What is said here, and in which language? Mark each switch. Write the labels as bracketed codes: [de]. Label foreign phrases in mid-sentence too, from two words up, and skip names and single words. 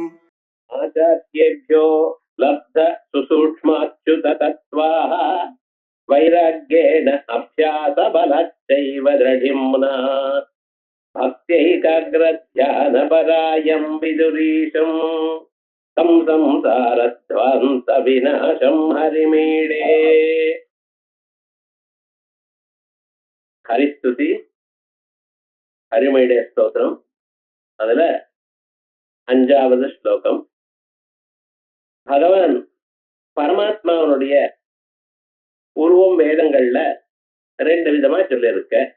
[sa] आचार्येभ्यो लब्ध सुसूक्ष्माच्युत तत्त्वाः वैराग्येण अभ्यासबलश्चैव दृढिम्ना भक्त्यैकाग्रध्यानपरायं विदुरीशं तं संसारध्वान्तविनाशं हरिमीडे. [ta] ஹரிஸ்துதி ஹரிமீடே ஸ்தோத்திரம். அதுல 5வது ஸ்லோகம். பகவான் பரமாத்மாவனுடைய உருவம் வேதங்கள்ல 2 விதமா சொல்லியிருக்க.